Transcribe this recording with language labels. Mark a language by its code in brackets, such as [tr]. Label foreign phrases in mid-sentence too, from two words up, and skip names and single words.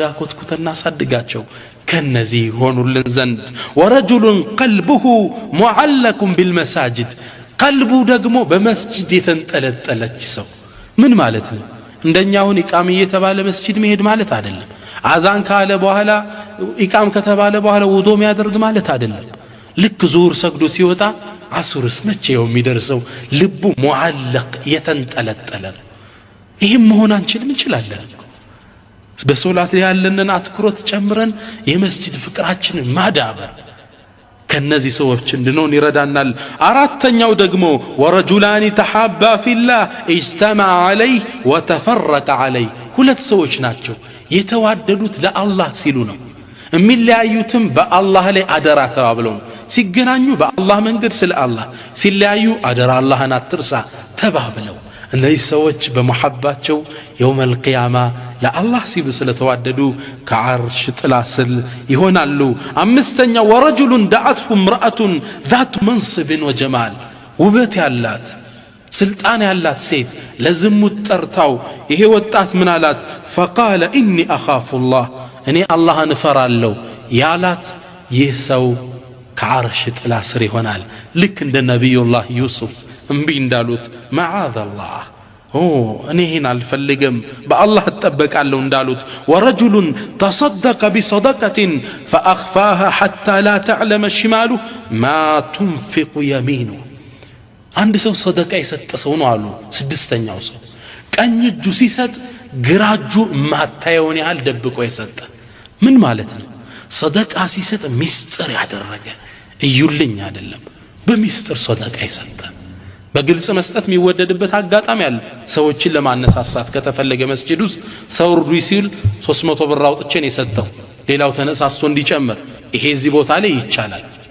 [am] ኮትኩተና ሳድጋቸው ከነዚህ ሆኑልን ዘንድ [ar] ورجل قلبه معلق بالمساجد [am] ቀልቡ ደግሞ በመስጂድ የተንጠለጠለች ሰው ምን ማለት ነው እንደኛውን ኢቃም እየተባለ መስጂድ መሄድ ማለት አይደለም አዛን ካለ በኋላ ኢቃም ከተባለ በኋላ ውዶ የሚያደርግ ማለት አይደለም ልክ ዙር ሰግዶ ሲወጣ አሱርስ መቼው የሚደርሰው ልቡ ሙዓለቅ የተንጠለጠለ ይሄም መሆን አንችልም እንችላለን በሶላት ላይ ያለንን አትኩሮት ጨምረን የመስጂድ ፍቅራችንን ማዳበር ከነዚህ ሰዎች እንድንሆን ይረዳናል አራተኛው ደግሞ [ar] ورجلان تحابا في الله اجتمع عليه وتفرق عليه [am] ሁለት ሰዎች ናቸው የተዋደዱት ለአላህ ሲሉ ነው የሚለያዩትም በአላህ ላይ አደራ ተባብለው ሲገናኙ በአላህ መንገድ ስለ አላህ ሲለያዩ አደራ አላህን አትርሳ ተባብለው እነዚህ ሰዎች በመሐባቸው [ar] يوم القيامة [am] ለአላህ ሲሉ ስለተዋደዱ ከዓርሽ ጥላ ስር ይሆናሉ አምስተኛ [ar] ورجل دعته امرأة ذات منصب وجمال [am] ውበት ያላት ስልጣን ያላት ሴት ለዝሙት ጠርታው ይሄ ወጣት ምን አላት [ar] فقال إني أخاف الله [am] እኔ አላህን እፈራለሁ ያላት ይህ ሰው ከዓርሽ ጥላ ስር ይሆናል ልክ እንደ ነብዩላህ ዩሱፍ እምቢ እንዳሉት ማዓዘላህ እኔ ይሄን አልፈልግም በአላህ ተጠበቃለሁ እንዳሉት [ar] ورجل تصدق بصدقة فأخفاها حتى لا تعلم شماله ما تنفق يمينه [am] አንድ ሰው ሰደቃ የሰጠ ሰው ነው አሉ ስድስተኛው ሰው ቀኝ እጁ ሲሰጥ ግራ እጁ ማታየውን ያህል ደብቆ የሰጠ ምን ማለት ነው ሰደቃ ሲሰጥ ሚስጥር ያደረገ እዩልኝ አይደለም በሚስጥር ሰደቃ የሰጠ በግልጽ መስጠት የሚወደድበት አጋጣሚ አለ ሰዎችን ለማነሳሳት ከተፈለገ መስጂድ ውስጥ ሰው ርዱ ሲል 300 ብር አውጥቼ ነው የሰጠው ሌላው ተነሳስቶ እንዲጨምር ይሄ እዚህ ቦታ ላይ ይቻላል